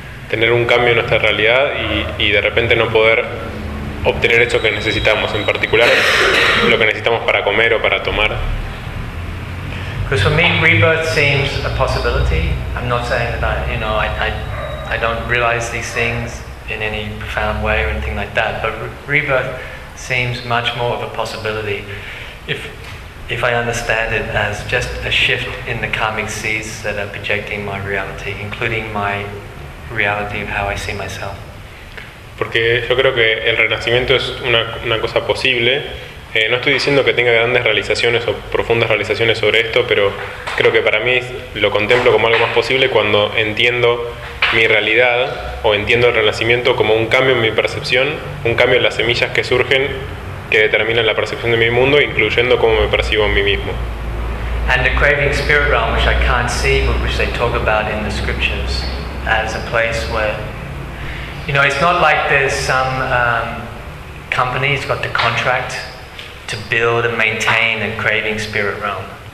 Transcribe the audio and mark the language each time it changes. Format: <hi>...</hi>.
<es>Tener un cambio en nuestra realidad y de repente no poder obtener eso que necesitamos, en particular lo que necesitamos para comer o para tomar.</es> <en>Because for me, rebirth seems a possibility. I'm not saying that I don't realize these things in any profound way or anything like that, but rebirth seems much more of a possibility if I understand it as just a shift in the karmic seeds that are projecting my reality, including my reality of how I see myself.</en> <es>Porque yo creo que el renacimiento es una cosa posible. No estoy diciendo que tenga grandes realizaciones o profundas realizaciones sobre esto, pero creo que para mí lo contemplo como algo más posible cuando entiendo mi realidad o entiendo el renacimiento como un cambio en mi percepción, un cambio en las semillas que surgen que determinan la percepción de mi mundo, incluyendo cómo me percibo a mí mismo.</es> <en>And the craving spirit realm, which I can't see, but which they talk about in the scriptures, as a place where, you know, it's not like there's some company that's got the contract to build and maintain a craving spirit realm.</en>